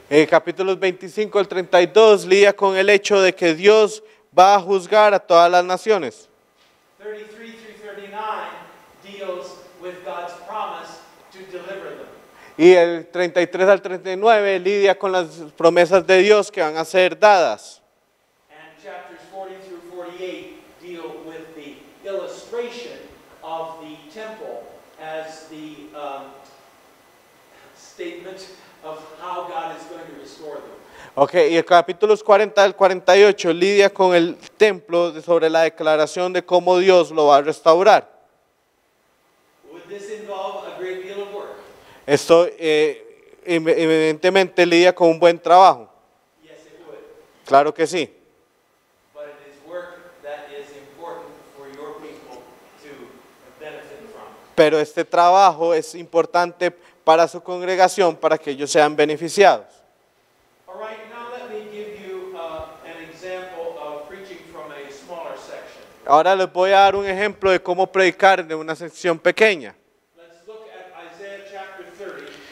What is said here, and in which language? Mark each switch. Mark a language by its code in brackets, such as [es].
[es] Capítulos 25 al 32 lidia con el hecho de que Dios va a juzgar a todas las naciones. [en] 33 through 39 deals with God's promise to deliver them. [es] Y el 33 al 39 lidia con las promesas de Dios que van a ser dadas. [en] And chapters 40 through 48 deal with the illustration of the temple as the statement of how God is going to restore them. [es] Okay, y el capítulos 40 al 48 lidia con el templo sobre la declaración de cómo Dios lo va a restaurar. [en] Would this involve a great deal of work? [es] Esto evidentemente lidia con un buen trabajo. [en] Yes, it would. [es] Claro que sí. [en] But it is work that is important for your people to benefit from. [es] Pero este trabajo es importante para su congregación, para que ellos sean beneficiados. [en] All right, now let me give you an example of preaching from a smaller section. [es] Ahora les voy a dar un ejemplo de cómo predicar de una sección pequeña. [en] Let's look at Isaiah chapter 30.